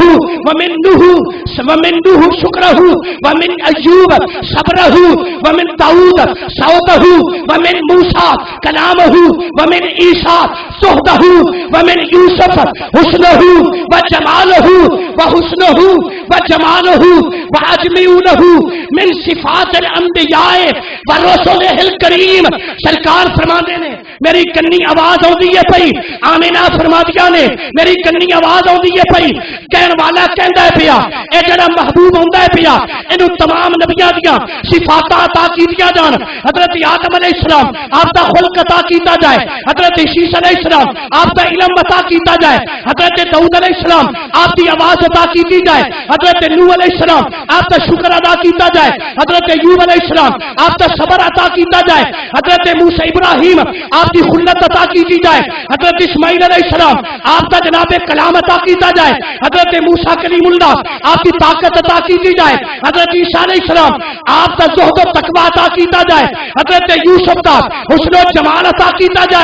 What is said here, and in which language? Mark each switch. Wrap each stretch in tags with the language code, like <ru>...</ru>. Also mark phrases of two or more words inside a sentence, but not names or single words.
<ar>نوح شکره ومن ایوب صبره ومن داود صوته ومن موسیٰ کلامه ومن عیسیٰ صحبه ومن یوسف حسنه وجماله وحسنه وجماله واجمعوا له من صفات الانبیاء ورسله الکریم</ar> <pa>سرکار فرماندے نے میری کنی آواز آندی ہے پئی آمینہ فرمادیاں نے میری کنی آواز آندی ہے پئی کہن والا کہندا ہے پیا اے جڑا محبوب ہوندا ہے پیا اینو تمام نبیاں دیاں صفات عطا کیتیاں جان حضرت آدم علیہ السلام آپ دا خلق عطا کیتا جائے حضرت عیسیٰ علیہ السلام آپ دا علم عطا کیتا جائے حضرت داؤد علیہ السلام آپ دی آواز عطا کیتی جائے حضرت نوح علیہ السلام آپ کا شکر ادا کیتا جائے، حضرت ایوب علیہ السلام آپ کا صبر عطا کیتا جائے، حضرت موسیٰ ابراہیم آپ کی خلت عطا کی جائے، حضرت اسماعیل علیہ السلام آپ کا جناب کلام عطا کیتا جائے، حضرت موسیٰ کلیم اللہ آپ کی طاقت عطا کی جائے، حضرت عیسیٰ علیہ السلام آپ کا زہد و تقویٰ عطا کیتا جائے، حضرت یوسف کا حسن و جمال عطا کیتا جائے۔</pa>